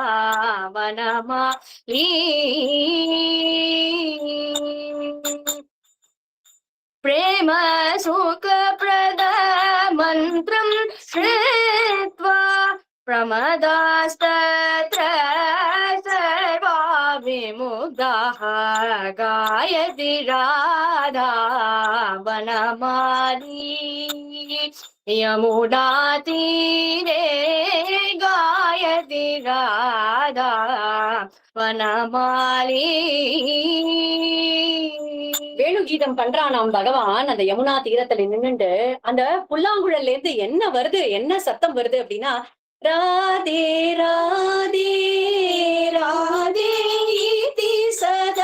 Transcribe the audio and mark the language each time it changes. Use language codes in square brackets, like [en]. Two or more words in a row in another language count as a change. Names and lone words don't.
[sa] वनमाली प्रेम सुख प्रद मंत्रं श्रुत्वा प्रमदास्तत्र सर्वा विमुग्धाः गायति राधा वनमाली यमुना तीरे गायति राधा वनमाली [ta] வேணுகீதம் பண்றானாம் பகவான் அந்த யமுனா தீரத்துல நின்னுண்டு. அந்த புல்லாங்குழல்ல இருந்து என்ன வருது, என்ன சத்தம் வருது அப்படின்னா, ராதே ராதே ராதே [sa] इति सदा